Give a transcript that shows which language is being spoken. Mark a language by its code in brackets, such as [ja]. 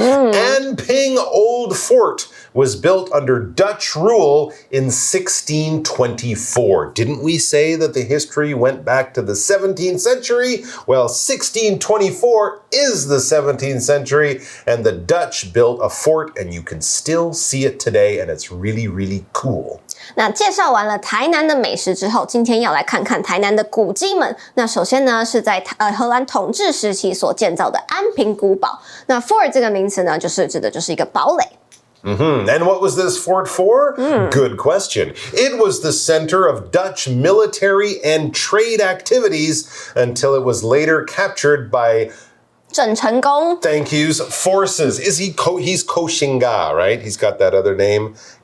[en] Anping Old Fort was built under Dutch rule in 1624. Didn't we say that the history went back to the 17th century? Well, 1624 is the 17th century, and the Dutch built a fort, and you can still see it today, and it's really, really cool. [zh] 那介绍完了台南的美食之后，今天要来看看台南的古迹们。那首先呢，是在荷兰统治时期所建造的安平古堡。那 fort 这个名词呢，指的就是一个堡垒。 [en] And what was this fort for? Good question. It was the center of Dutch military and trade activities until it was later captured by [zh] 郑成功. [en] Thank you's forces. He's Koshinga, right? He's got that other name.